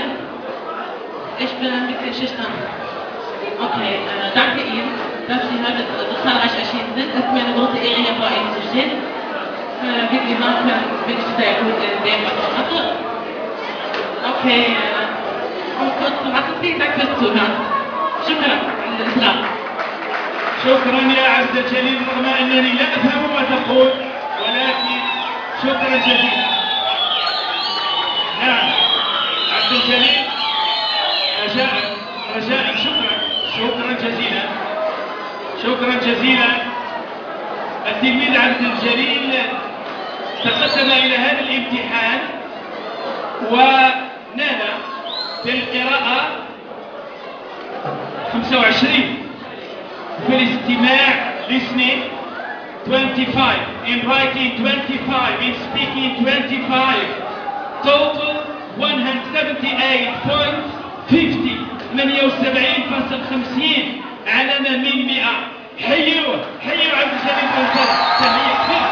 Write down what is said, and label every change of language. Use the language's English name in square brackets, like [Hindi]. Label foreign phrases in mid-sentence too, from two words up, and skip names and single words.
[German] Ich bin ein bisschen schüchtern. Okay, danke Ihnen, dass Sie heute so zahlreich erschienen sind. Es ist mir eine große Ehre, hier vor Ihnen zu stehen. Wie Sie hören können, bin ich sehr gut in dem, was ich mache. Okay, um es kurz zu machen, vielen Dank fürs Zuhören. [Arabic] شكرا للإسلام. شكرا يا عبد الجليل، رغم أنني لا أفهم ما تقول، ولكن شكرا جزيلا. نعم عبد الجليل، رجاء شكرا جزيلا. التلميذ عبد الجليل تقدم إلى هذا الامتحان ونال في القراءة 25، في الاستماع [English] listening 25, in writing 25, in speaking 25, total [Arabic] 178.50 78.50 علامة من 100. حيوا عبد الجليل بوهنتالا، تحية كبيرة.